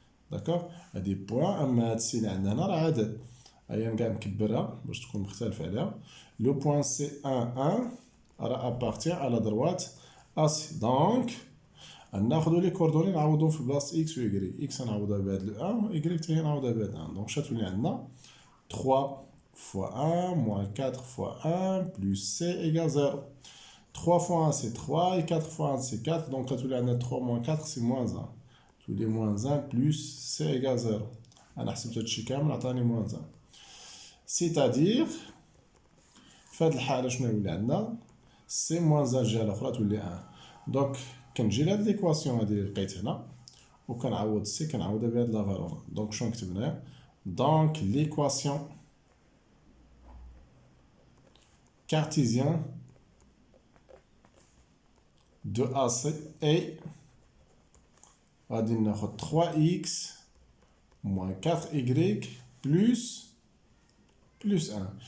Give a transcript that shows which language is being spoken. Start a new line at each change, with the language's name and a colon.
Arabic: داكوغ، هادي بوين. اما هاد السي اللي عندنا هنا راه عدد. هيا كاع نكبرها باش تكون مختلف عليها. لو بوين سي 1 1 راه ابارتيان على دروات اسي. دونك ناخدو لي كوردوني نعوضوهم في بلاصه اكس و ايكغيك. اكس نعوضها بهاد لو 1 و ايكغيك حتى هي نعوضها بهاد 1. دونك شتولي عندنا
French: 3 fois 1 moins 4 fois 1 plus c égale 0. 3 fois 1 c'est 3 et 4 fois 1 c'est 4. Donc là, on a 3 moins 4 c'est moins 1. Tous les moins 1 plus c égale 0. On a
Arabic: حسبت هادشي كامل عطاني moins 1.
French: C'est-à-dire
Arabic: في هاد الحالة شنو يولي عندنا؟ c moins 1 الجهة الأخرى تولي 1. دونك كنجي لهاد ليكواسيون هادي اللي لقيت هنا وكنعوض c كنعوضها بهاد لا فالور. دونك شنو نكتب هنايا؟ دونك ليكواسيون
French: cartésien de AC est
Arabic: غادي ناخد 3x moins 4y plus 1.